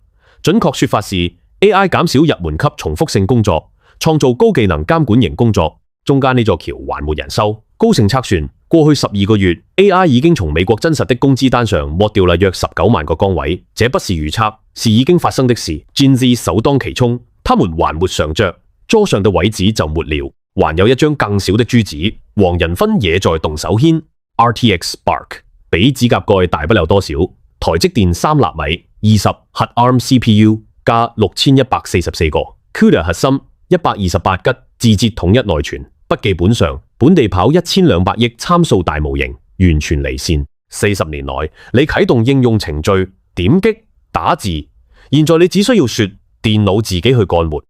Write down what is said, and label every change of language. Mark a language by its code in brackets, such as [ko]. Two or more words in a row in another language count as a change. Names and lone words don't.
[zh] 準確說法是 AI 減少入門級重複性工作，創造高技能監管型工作，中間呢座橋還沒人修。高盛測算，過去12個月 AI 已經從美國真實的工資單上剝掉了約19萬個崗位，這不是預測，是已經發生的事。Gen Z 首當其衝，他們還沒嘗着，桌上的位子就沒了，還有一張更小的珠子，黃仁勳也在動手牽。RTX Spark 比指甲蓋大不了多少，台積電3納米20核 ARM CPU 加 6144個 CUDA 核心128吉字節統一內存，筆記本上本地跑1200億參數大模型，完全離線。40年來，你啟動應用程序、點擊、打字，現在你只需要說電腦自己去幹活。